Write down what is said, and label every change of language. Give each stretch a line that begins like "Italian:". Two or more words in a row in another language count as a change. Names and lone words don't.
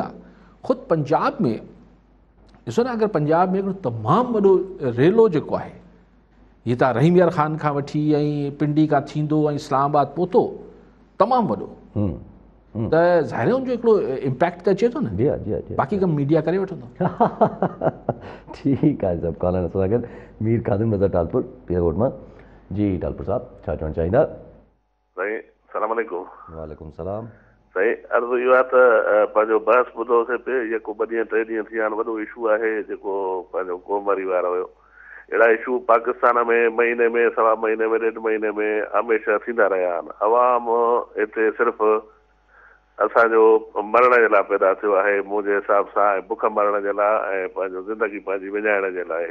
Sindhi: ख़ुदि पंजाब में ॾिसो न, अगरि पंजाब में हिकिड़ो तमामु वॾो रेलो जेको आहे, हीअ तव्हां रहीम यार ख़ान खां वठी ऐं पिंडी खां थींदो ऐं इस्लामाबाद पहुतो, तमामु वॾो, त ज़ाहिर हुनजो हिकिड़ो इम्पैक्ट त अचे थो न। बाक़ी कमु मीडिया करे वठंदो। ठीकु आहे सभु कॉलर स्वागत। मीर ख़ादिम नज़र टालपुर पीरकोट मां। जी टालपुर साहब छा चवणु चाहींदा? साईं सलाम अलैकुम। वालेकुम सलाम। साईं अर्ज़ु इहो आहे त पंहिंजो बहस ॿुधोसीं पियो, जेको 2 ॾींहं 3 ॾींहं थी विया आहिनि, वॾो इशू आहे जेको पंहिंजो क़ौमवारी वारो हुयो। अहिड़ा इशू पाकिस्तान में महीने में, सवा महीने में, 1.5 महीने में हमेशह थींदा रहिया आहिनि। अवाम हिते सिर्फ़ु असांजो मरण जे लाइ पैदा थियो आहे मुंहिंजे हिसाब सां, ऐं बुख मरण जे लाइ ऐं पंहिंजो ज़िंदगी पंहिंजी विञाइण जे लाइ।